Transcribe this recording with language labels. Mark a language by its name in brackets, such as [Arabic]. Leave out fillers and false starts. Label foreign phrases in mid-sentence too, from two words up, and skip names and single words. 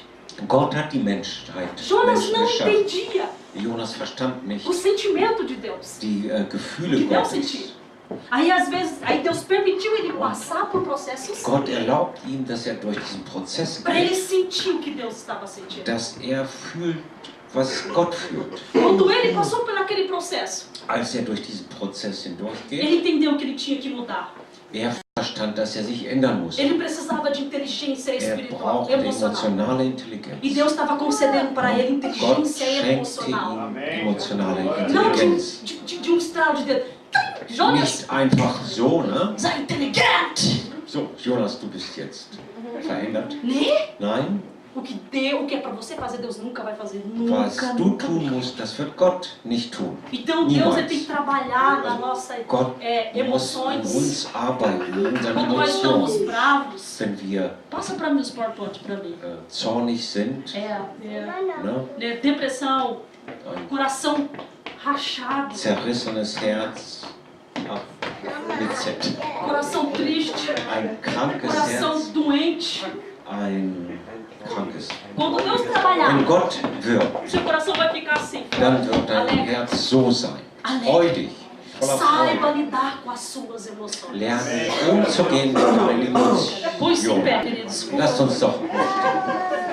[German] Gott hat die Menschheit [Portuguese] Jonas [German] Menschen [Portuguese] não [German] geschaffen. [Portuguese] entendia [German] Jonas verstand nicht [Portuguese] o sentimento de Deus. [German] die Gefühle [Portuguese] Que Deus [German] Gottes. [Portuguese] sentia. Aí às vezes, aí Deus permitiu ele passar por processos [German] Gott erlaubt ihm, dass er durch diesen Prozess [Portuguese] para ele [German] geht, [Portuguese] sentir o que Deus estava sentindo. [German] dass er fühlt, was Gott fühlt. [Portuguese] Quando ele passou por aquele processo, [German] Als er durch diesen Prozess hindurchgeht, [Portuguese] ele entendeu que ele tinha que mudar. [German] er verstand, dass er sich ändern muss. [Portuguese] Ele precisava de inteligência [German] Er [Portuguese] espiritual, [German] braucht [Portuguese] emocional. [German] emotionale [Portuguese] E [German] Intelligenz. [Portuguese] Deus estava concedendo para ele [German] Gott [Portuguese] inteligência [German] schenkte [Portuguese] emocional. [German] ihm emotionale [Portuguese] Não [German] Intelligenz. [Portuguese] de um estralo de dedo. Jonas, [German] Nicht einfach so, ne? [Portuguese] sei inteligente. [German] So, Jonas, du bist jetzt verändert. [Portuguese] Né? [German] Nein, [Portuguese] O que é para você fazer, Deus nunca vai fazer. [German] was [Portuguese] Nunca, [German] du [Portuguese] nunca. [German] tun musst, das wird Gott nicht tun. [Portuguese] Então Deus [German] Niemals. [Portuguese] ele tem que trabalhar na nossa [German] Gott muss an [Portuguese] emoções. [German] uns arbeiten, in unseren [Portuguese] Quando nós estamos [German] Emotionen. [Portuguese] bravos, [German] Wenn wir [Portuguese] Passa para mim os PowerPoint para mim. [German] zornig sind, [Portuguese] né, depressão, [German] ein [Portuguese] coração rachado, [German] zerrissenes Herz, mit Z, [Portuguese] coração triste, [German] ein krankes [Portuguese] coração [German] Herz, [Portuguese] doente. [German] ein krankes. [Portuguese] Quando Deus trabalhar, [German] Wenn Gott wirkt, [Portuguese] seu coração vai ficar assim, [German] dann wird dein [Portuguese] alegre. [German] Herz so sein, [Portuguese] Alegre. [German] freudig, voller [Portuguese] Saiba [German] Freude. [Portuguese] lidar com as suas emoções. [German] Lernen umzugehen mit deinen [Portuguese] Põe-se em [German] Emotionen. [Portuguese] pé, queridos. [German] Lasst uns doch aufstehen.